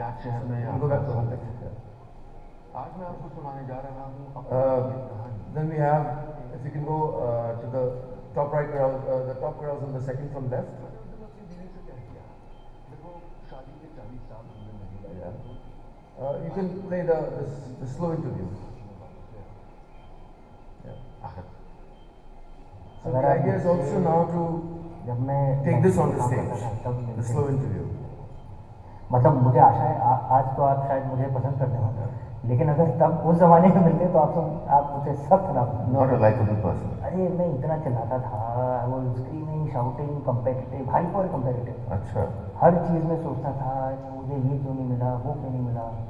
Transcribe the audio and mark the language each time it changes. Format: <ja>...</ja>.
<hi>याद शहर में आज मैं आपको सुनाने जा रहा हूँ।</hi> <en>Then we have, if you can go to the top right carousel, the top carousel on the second from left. Yeah. You can play the slow interview. Yeah. So the idea is also now to take this on the stage, the slow interview.</en> <hi>मतलब मुझे आशा है आज तो आप शायद मुझे पसंद करते हो, लेकिन अगर तब उस जमाने में मिलते तो आप मुझे सख्त ना पसंद।</hi> <en>Not a likable person.</en> <hi>अरे मैं इतना चिल्लाता था, वो screaming, shouting, competitive, hyper competitive. अच्छा। हर चीज़ में सोचता था मुझे ये क्यों नहीं मिला, वो क्यों नहीं मिला।</hi>